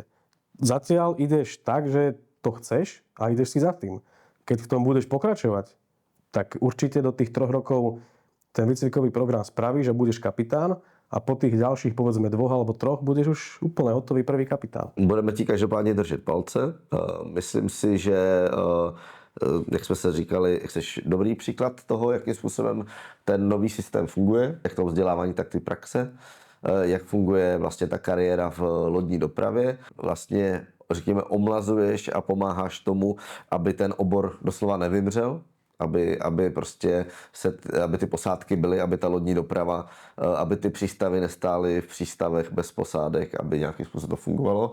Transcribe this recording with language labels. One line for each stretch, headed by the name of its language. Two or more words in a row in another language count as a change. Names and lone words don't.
Slovak: Zatiaľ ideš tak, že to chceš a ideš si za tým. Keď v tom budeš pokračovať, tak určite do tých 3 rokov ten výcvikový program spravíš a budeš kapitán a po tých ďalších, povedzme 2 alebo 3, budeš už úplne hotový prvý kapitán.
Czech: Budeme ti každopádně držet palce. Myslím si, že jak jsme se říkali, chceš dobrý příklad toho, jakým způsobem ten nový systém funguje, jak to vzdělávání, tak ty praxe, jak funguje vlastně ta kariéra v lodní dopravě. Vlastně, řekněme, omlazuješ a pomáháš tomu, aby ten obor doslova nevymřel, aby prostě aby ty posádky byly, aby ta lodní doprava, aby ty přístavy nestály v přístavech bez posádek, aby nějakým způsobem to fungovalo.